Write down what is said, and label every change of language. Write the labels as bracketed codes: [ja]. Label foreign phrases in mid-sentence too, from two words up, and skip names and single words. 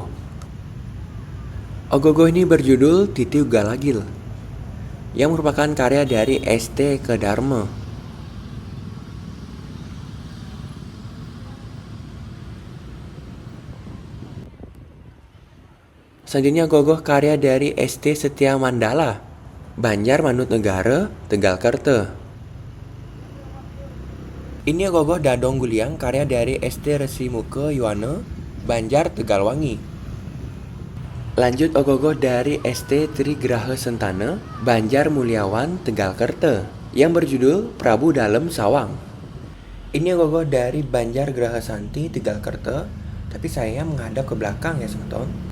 [id] Ogoh-ogoh ini berjudul Titiw Galagil, yang merupakan karya dari ST Kedarme. Selanjutnya ogoh-ogoh karya dari ST Setia Mandala, Banjar Manut Negara, Tegal Kerte. Ini ogoh-ogoh Dadong Guliang karya dari ST Resi Muke Yuwana, Banjar Tegalwangi. Lanjut ogoh-ogoh dari ST Trigraha Sentana, Banjar Mulyawan, Tegal Kerte, yang berjudul Prabu Dalem Sawang. Ini ogoh-ogoh dari Banjar Graha Santi, Tegal Kerte, tapi saya menghadap ke belakang ya semeton.